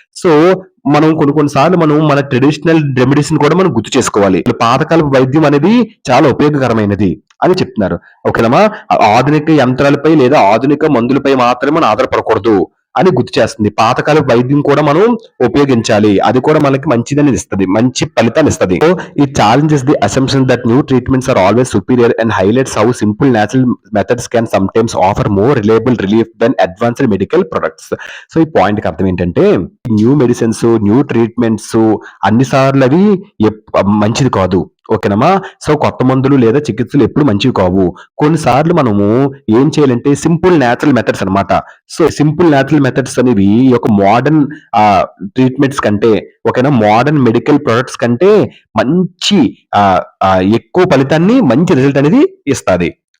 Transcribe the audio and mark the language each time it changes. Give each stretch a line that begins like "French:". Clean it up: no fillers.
Telugu: So మనం కొన్ని సార్లు మనం మన ట్రెడిషనల్ రెమెడీస్ కూడా మనం గుర్తు చేసుకోవాలి. పాతకాల వైద్యం అనేది చాలా ఉపయోగకరమైనది అని చెప్తున్నారు. ఓకేనమ్మా. ఆధునిక యంత్రాలపై లేదా ఆధునిక మందులపై మాత్రమే మనం ఆధారపడకూడదు అని గుర్తు చేస్తుంది. పాతకాల వైద్యం కూడా మనం ఉపయోగించాలి, అది కూడా మనకి మంచిదని ఇస్తుంది, మంచి ఫలితాన్ని ఇస్తుంది.
English: So it challenges the assumption that new treatments are always superior and highlights how simple natural methods can sometimes offer more reliable relief than advanced medical products.
Telugu: So ఈ పాయింట్ కి అర్థం ఏంటంటే, న్యూ మెడిసిన్స్, న్యూ ట్రీట్మెంట్స్ అన్నిసార్లు అవి మంచిది కాదు. ఓకేనమ్మా. So కొత్త మందులు లేదా చికిత్సలు ఎప్పుడు మంచివి కావు. కొన్నిసార్లు మనము ఏం చేయాలంటే సింపుల్ న్యాచురల్ మెథడ్స్ అన్నమాట. సో సింపుల్ న్యాచురల్ మెథడ్స్ అనేవి ఈ యొక్క మోడర్న్ ట్రీట్మెంట్స్ కంటే, ఓకేనా, మోడర్న్ మెడికల్ ప్రొడక్ట్స్ కంటే మంచి ఎక్కువ ఫలితాన్ని, మంచి రిజల్ట్ అనేది ఇస్తుంది.